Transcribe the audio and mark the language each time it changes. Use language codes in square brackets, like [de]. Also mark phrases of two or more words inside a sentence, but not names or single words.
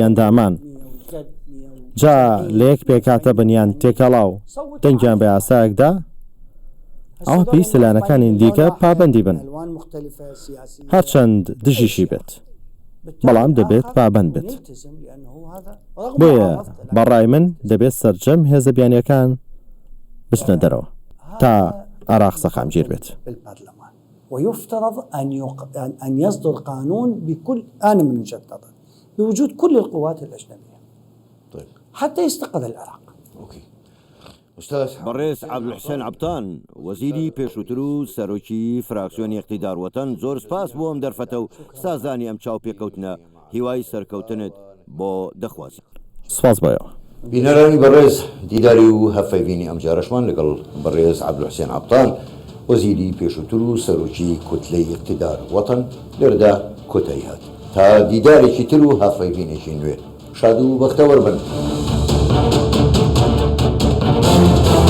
[ckb] ئەندامان جا لە یەک پێکاتە بنیان تێکەڵاو دەنگیان بە یاسایەکدا ئەوە پێویستە لایەنەکانی دیکە پابەندی بن هەرچەند دژیشی بێت بەڵام دەبێت پابەند بێت بۆیە بەڕای من دەبێت سەرجەم هێزە بیانیەکان بچنە دەرەوە تا عراق سەخامگیر بێت [ar] ويفترض أن يصدر قانون بكل آن من وجهة نظر بوجود كل القوات الأجنبية طيب. حتى يستقل العراق. أوكي. أستاذ [ckb] بەڕێز عەبدولحسێن عەبتان وەزیری پێشووتر و سەرۆکی فراکسیۆنی اقتیدار وەتەن زۆر سپاس بۆ ئەم دەرفەتە و سازانی ئەم چاو پێکەوتنە هیوای سەرکەوتنت بۆ دەخوازی. سپاس بۆیەوە. بینەرانی بەڕێز دیداری و هەفەیبینی ئەم جارەشمان لەگەڵ بەڕێز عەبدولحسێن عەبتان وەزیری پێشووتر و سەرۆکی کوتلەی اقتیدار وەتەن لێرەدا کۆتایی هات تا دیدارێکی تر و هەفەیبینێکی نوێ شاد و بەختەوەر بن.